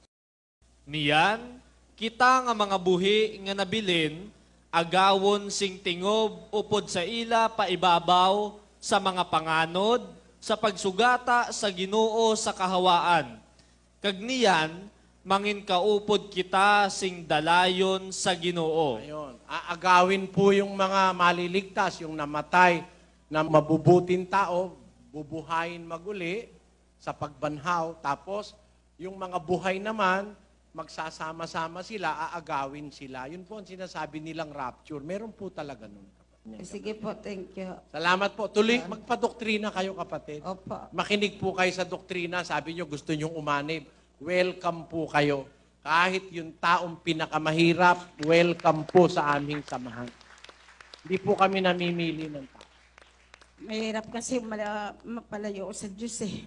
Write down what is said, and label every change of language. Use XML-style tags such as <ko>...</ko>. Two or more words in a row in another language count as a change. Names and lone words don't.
<hil>Niyan, kita nga mga buhi nga nabilin, agawon sing tingob upod sa ila paibabaw sa mga panganod, sa pagsugata sa Ginoo sa kahawaan. Kag niyan, mangin kaupod kita sing dalayon sa Ginoo.</hil> <tl>Ayun. Aagawin po yung mga maliligtas, yung namatay na mabubuting tao, bubuhayin maguli sa pagbanhaw. Tapos, yung mga buhay naman, magsasama-sama sila, aagawin sila. Yun po ang sinasabi nilang rapture. Meron po talaga nun. Sige po,</tl> <en>thank you.</en> <tl>Salamat po. Tuloy, magpadoktrina kayo, kapatid. Opo. Makinig po kayo sa doktrina. Sabi nyo, gusto nyong umanib. Welcome po kayo. Kahit yung taong pinakamahirap, welcome po sa aming samahan. Hindi po kami namimili ng tao. Mahirap kasi mapalayo sa Diyos eh.</tl>